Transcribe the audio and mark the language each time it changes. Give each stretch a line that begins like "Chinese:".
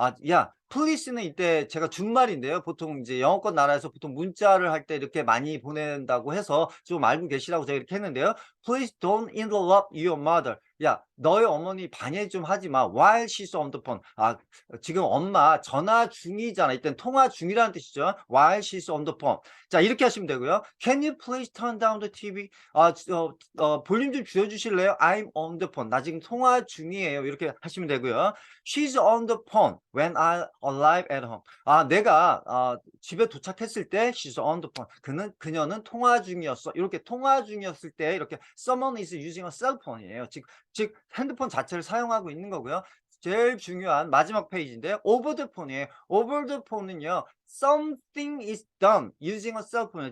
Korean: 야, please는 이때 제가 준말인데요. 보통 이제 영어권 나라에서 보통 문자를 할 때 이렇게 많이 보낸다고 해서 좀 알고 계시라고 제가 이렇게 했는데요.
English: Please don't interrupt your mother.
Korean: 야, 너의 어머니 방해 좀 하지 마.
English: While she's on the phone.
Korean: 지금 엄마 전화 중이잖아. 이땐 통화 중이라는 뜻이죠.
English: While she's on the phone.
Korean: 자, 이렇게 하시면 되고요.
English: Can you please turn down the TV?
Korean: 볼륨 좀 줄여주실래요?
English: I'm on the phone.
Korean: 나 지금 통화 중이에요. 이렇게 하시면 되고요.
English: She's on the phone when I arrive at home.
Korean: 내가 집에 도착했을 때
English: she's on the phone.
Korean: 그녀는 통화 중이었어. 이렇게 통화 중이었을 때 이렇게
English: someone is using a cell phone
Korean: 이에요. 즉 핸드폰 자체를 사용하고 있는 거고요. 제일 중요한 마지막 페이지인데요.
English: over the phone이에요. over the phone은요. something is done using a cell phone.